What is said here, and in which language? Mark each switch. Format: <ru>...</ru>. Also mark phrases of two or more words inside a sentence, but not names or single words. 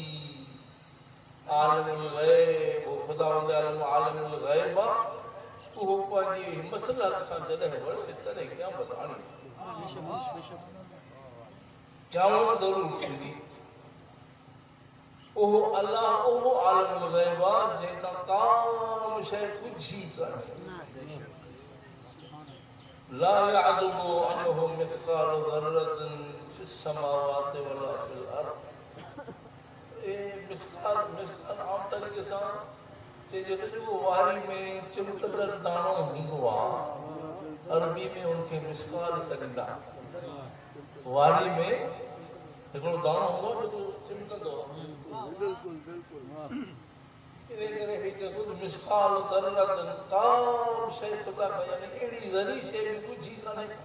<ar>عالم الغيب,</ar> <sd>ख़ुदावंद आलम</sd> <ar>عالم الغيب</ar> <sd>आहे, उहो पंहिंजी मसलहत सां जॾहिं वणे तॾहिं क़यामत आणी, क़यामत ज़रूर थींदी। उहो अल्लाह, उहो</sd> <ar>عالم الغيب</ar> <sd>आहे जंहिंखां का बि शइ कुझु ई कान्हे।</sd> <ar>لا يعزب عنه مثقال ذرة في السماوات ولا في الأرض.</ar> <sd>मिस्क़ाल आम तरीक़े सां चइजे थो जेको वारी में चिमकंदड़ दाणो हूंदो आहे, अरबी में उनखे मिस्क़ाल सॾींदा। वारी में हिकिड़ो दाणो हूंदो आहे जेको चिमकंदो आहे, इन करे ही जेको</sd> <ar>مثقال ذرة,</ar> <sd>का बि शइ ख़ुदा खां, यानी अहिड़ी ज़री शइ बि कुझु ई कान्हे।</sd>